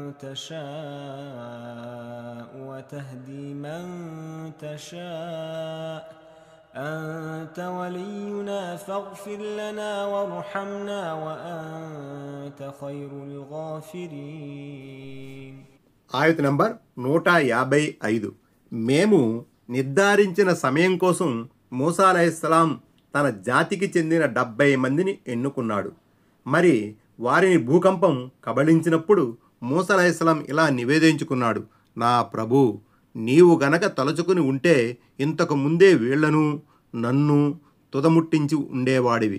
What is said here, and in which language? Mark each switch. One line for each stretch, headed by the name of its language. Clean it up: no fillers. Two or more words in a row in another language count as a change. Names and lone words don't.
Arabic: تشاء وتهدي من تشاء أنت ولينا فاغفر لنا وارحمنا وأنت خير الغافرين.
Telugu: ఆయత నంబర్ 155. మేము నిర్ధారించిన సమయం కోసం మూసా అలైహిస్సలాం తన జాతికి చెందిన 70 మందిని ఎన్నుకున్నాడు. మరి వారిని భూకంపం కబళించినప్పుడు మూసా అలైహిస్సలాం ఇలా నివేదించుకున్నాడు, నా ప్రభు, నీవు గనక తలుచుకుని ఉంటే ఇంతకు ముందే వీళ్లను నన్ను తుదముట్టించి ఉండేవాడివి.